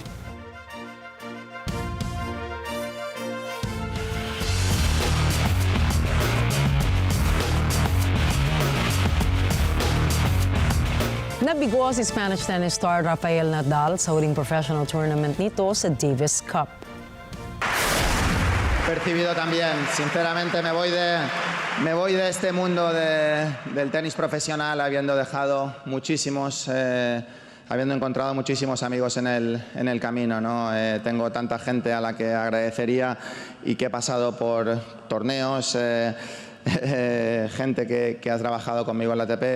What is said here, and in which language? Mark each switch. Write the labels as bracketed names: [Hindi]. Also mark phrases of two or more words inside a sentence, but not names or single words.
[Filipino] Nabigo si [English] Spanish tennis star [Filipino] Rafael Nadal sa huling [English] professional tournament [Filipino] nito sa Davis Cup. [Spanish] Percibido también, sinceramente me voy de este mundo del tenis profesional habiendo dejado muchísimos, habiendo encontrado muchísimos amigos en el camino, ¿no? Tengo tanta gente a la que agradecería y que he pasado por torneos, gente que ha trabajado conmigo en la ATP.